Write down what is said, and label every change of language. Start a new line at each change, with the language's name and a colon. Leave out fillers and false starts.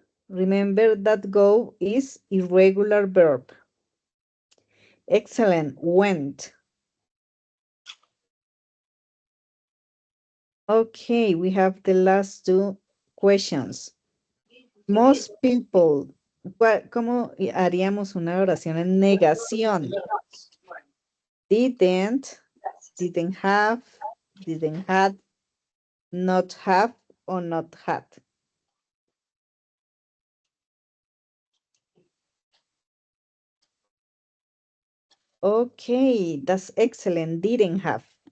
English: Remember that go is irregular verb. Excellent. Went. Okay, we have the last two questions. Most people.
Spanish: ¿Cómo haríamos una oración en negación?
English: Didn't have, didn't had, not have, or not had. Okay, that's excellent. Didn't have.